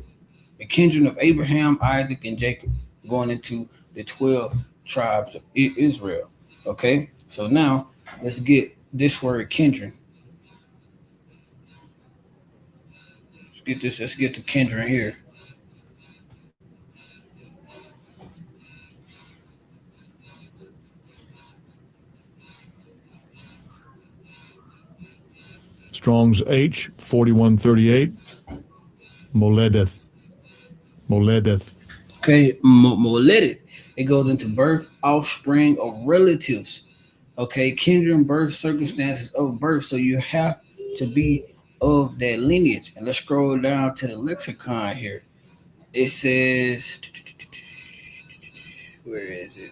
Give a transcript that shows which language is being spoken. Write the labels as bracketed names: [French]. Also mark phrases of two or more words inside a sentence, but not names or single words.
[English] The kindred of Abraham, Isaac, and Jacob, going into the 12 tribes of Israel. Okay, so now let's get this word kindred. Let's get to kindred here. Strong's H 4138. Moledeth. Moledeth. Okay, moledeth. It goes into birth, offspring, or relatives. Okay, kindred, birth, circumstances of birth. So you have to be of that lineage. And let's scroll down to the lexicon here. It says, where is it?